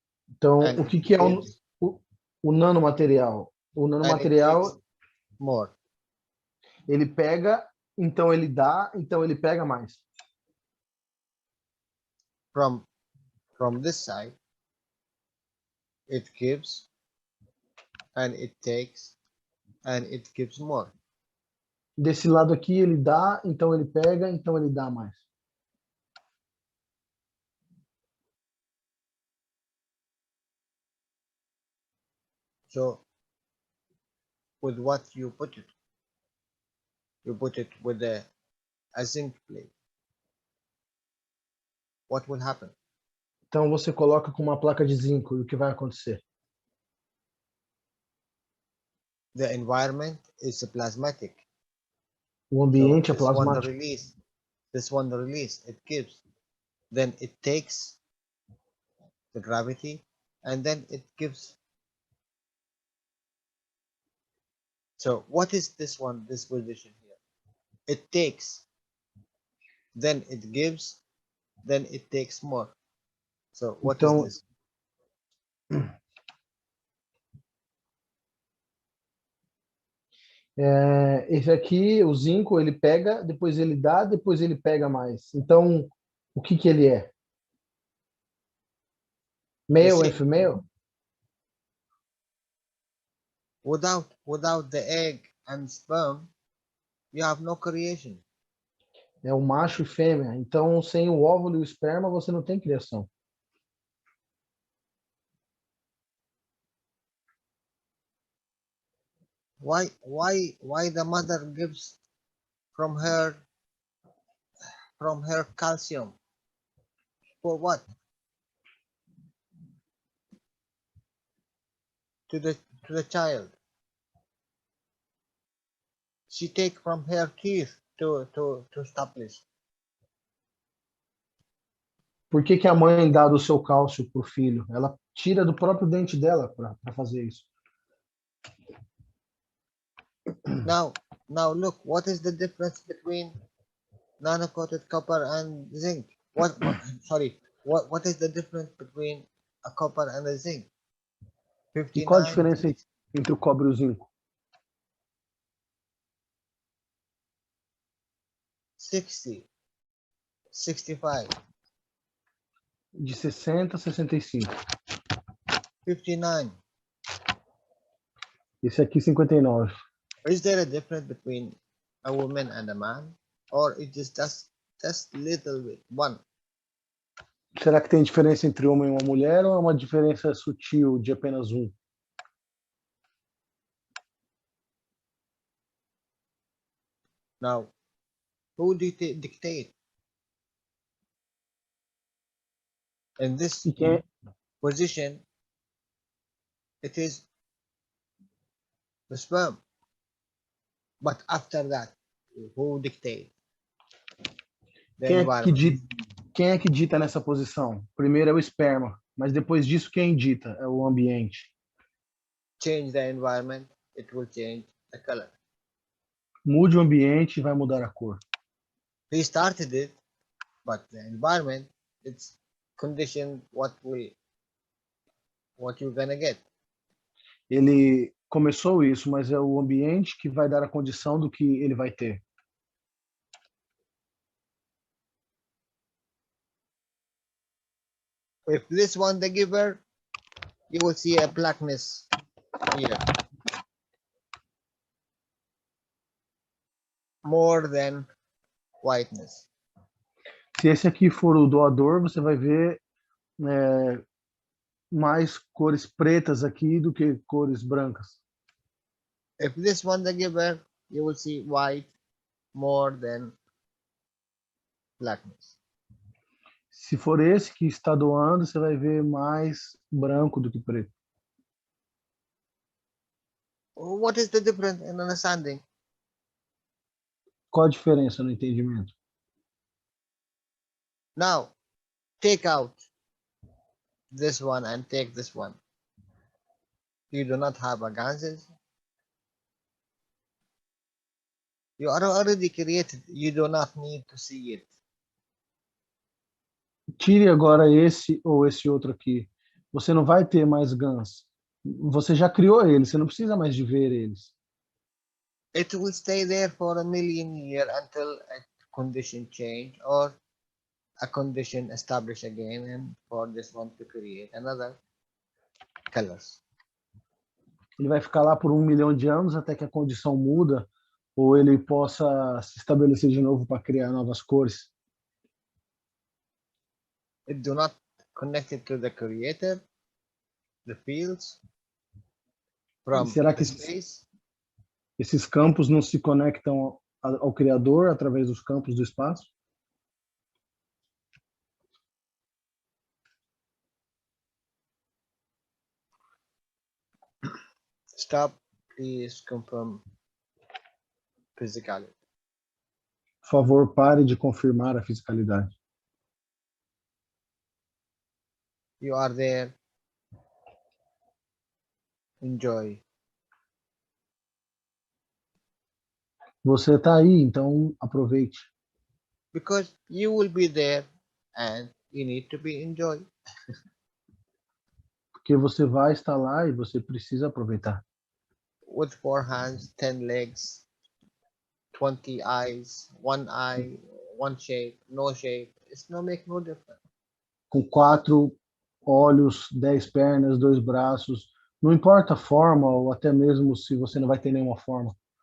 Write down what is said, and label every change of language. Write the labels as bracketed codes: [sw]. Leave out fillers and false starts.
[pt] Então, o que é o nanomaterial? O nanomaterial, [en] more. [pt] Ele pega, então ele dá, então ele pega mais. [en] From this side, it gives, and it takes, and it gives more. [pt] Desse lado aqui ele dá, então ele pega, então ele dá mais. [en] So, with what you put it with a zinc plate. What will happen? [pt] Então você coloca com uma placa de zinco, e o que vai acontecer? [en] The environment is plasmatic. [pt] O ambiente so é plasmático. [en] This one the release, it gives. Then it takes the gravity, and then it gives. So what is this one, this position here? It takes, then it gives, then it takes more. So what is this? [pt] Esse aqui, o zinco, ele pega, depois ele dá, depois ele pega mais. Então, o que ele é? [en] Male and female? Without the egg and sperm, you have no creation. [pt] É o macho e fêmea. Então, sem o óvulo e o esperma, você não tem criação. [en] Why the mother gives from her calcium? For what? to the child. She take from her teeth to establish. [pt] Por que que a mãe dá do seu cálcio para o filho? Ela tira do próprio dente dela para fazer isso. [en] Now look, what is the difference between nano-coated copper and zinc? What is the difference between a copper and a zinc? [pt] E qual a [en] 59, [pt] diferença entre o cobre e o zinco? [en] 60, 65, [pt] De 60 a 65. [en] 59. [pt] Esse aqui 59. [en] Is there a difference between a woman and a man? Or it is just little bit, one? [pt] Será que tem diferença entre homem e uma mulher ou é uma diferença sutil de apenas um? [en] Now, who dictate? In this [pt] E quem, [en] position, it is the sperm. But after that, who dictate? The environment. [pt] quem é que dita nessa posição? Primeiro é o esperma, mas depois disso quem dita? É o ambiente. [en] Change the environment, it will change the color. [pt] Mude o ambiente e vai mudar a cor. [en] He started it, but the environment, it's conditioned what you're gonna get. [pt] Ele começou isso, mas é o ambiente que vai dar a condição do que ele vai ter. [en] If this one the giver, you will see a blackness here. More than whiteness. [pt] Se esse aqui for o doador, você vai ver mais cores pretas aqui do que cores brancas. [en] If this one the giver, you will see white more than blackness. [pt] Se for esse que está doando, você vai ver mais branco do que preto. [en] What is the difference in understanding? [pt] Qual a diferença no entendimento? [en] Now, take out this one and take this one. You do not have a ganses. You are already created. You do not need to see it. [pt] Tire agora esse ou esse outro aqui. Você não vai ter mais GANs. Você já criou eles, você não precisa mais de ver eles. [en] It will stay there for a million years until a condition change or a condition established again, and for this one to create another colors. [pt] Ele vai ficar lá por 1 milhão de anos até que a condição muda ou ele possa se estabelecer de novo para criar novas cores. [en] It do not connect it to the creator, the fields from [pt] Será que [en] the space. [pt] Esses campos não se conectam ao Criador através dos campos do espaço? [en] Stop, please confirm physicality. [pt] Por favor, pare de confirmar a fisicalidade. [en] You are there. Enjoy. [pt] Você está aí, então aproveite. [en] Because you will be there and you need to be enjoyed. [pt] Porque você vai estar lá e você precisa aproveitar. [en] With 4 hands, 10 legs, 20 eyes, 1 eye, 1 shape, no shape. It's no make no difference. [pt] Com 4 olhos, 10 pernas, 2 braços. Não importa a forma ou até mesmo se você não vai ter nenhuma forma.